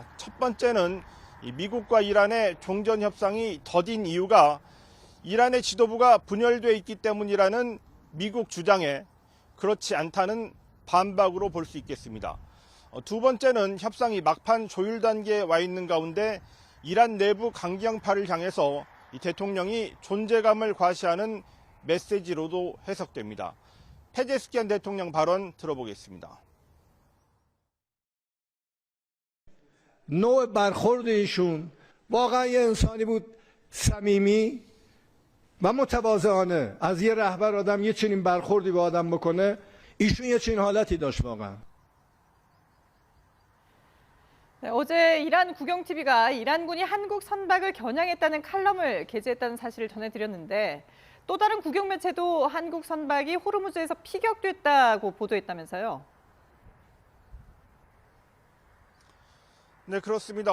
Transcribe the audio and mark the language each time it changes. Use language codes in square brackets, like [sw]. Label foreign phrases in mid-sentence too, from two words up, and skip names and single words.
[ko] 첫 번째는 미국과 이란의 종전 협상이 더딘 이유가 이란의 지도부가 분열돼 있기 때문이라는 미국 주장에 그렇지 않다는 반박으로 볼 수 있겠습니다. 두 번째는 협상이 막판 조율 단계에 와 있는 가운데 이란 내부 강경파를 향해서 이 대통령이 존재감을 과시하는 메시지로도 해석됩니다. 페제스키안 대통령 발언 들어보겠습니다. [fa] نوع برخورد ایشون واقعا یه انسانی بود صمیمی و متواضعانه. از یه رهبر آدم یه چنین برخوردی به آدم بکنه، ایشون یه چنین حالتی داشت واقعا. [ko] 네, 어제 이란 국영TV가 이란군이 한국 선박을 겨냥했다는 칼럼을 게재했다는 사실을 전해드렸는데 또 다른 국영 매체도 한국 선박이 호르무즈에서 피격됐다고 보도했다면서요? 네, 그렇습니다.